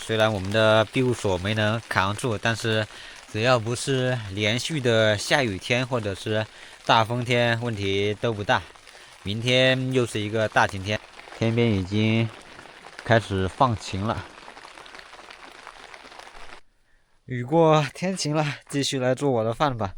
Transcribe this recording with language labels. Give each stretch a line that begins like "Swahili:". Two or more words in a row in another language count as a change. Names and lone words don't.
Chinese: 雖然我們的庇護所沒能扛住，但是只要不是連續的下雨天或者是大風天，問題都不大。明天又是一個大晴天，天邊已經開始放晴了。雨過天晴了，繼續來做我的飯吧。